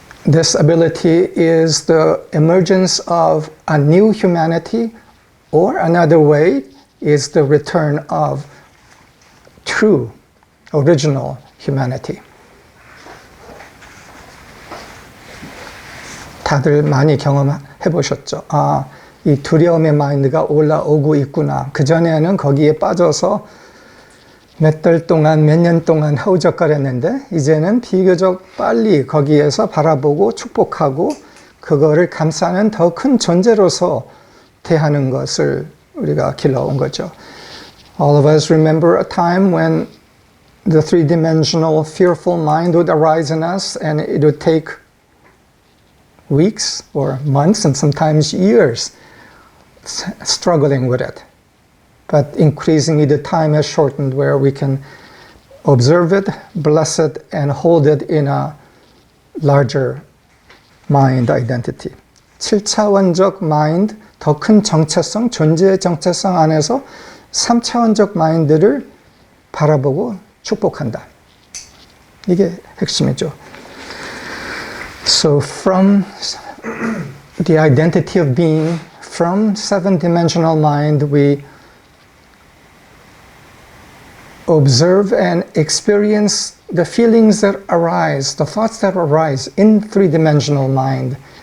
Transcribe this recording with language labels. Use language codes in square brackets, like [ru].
[en] This ability is the emergence of a new humanity, or another way is the return of true, original humanity. [ko] 다들 많이 경험해 보셨죠? 아, 이 두려움의 마인드가 올라오고 있구나. 그전에는 거기에 빠져서 몇 달 동안, 몇 년 동안 허우적거렸는데 이제는 비교적 빨리 거기에서 바라보고 축복하고 그거를 감싸는 더 큰 존재로서 대하는 것을 우리가 길러온 거죠. [en] All of us remember a time when the three-dimensional fearful mind would arise in us and it would take weeks or months and sometimes years struggling with it. But increasingly the time has shortened where we can observe it, bless it, and hold it in a larger mind identity. [ko] 7차원적 mind, 더 큰 정체성, 존재의 정체성 안에서 3차원적 마인드를 바라보고 축복한다. 이게 핵심이죠. [en] So from the identity of being, from seven-dimensional mind, we observe and experience the feelings that arise, the thoughts that arise in three-dimensional mind.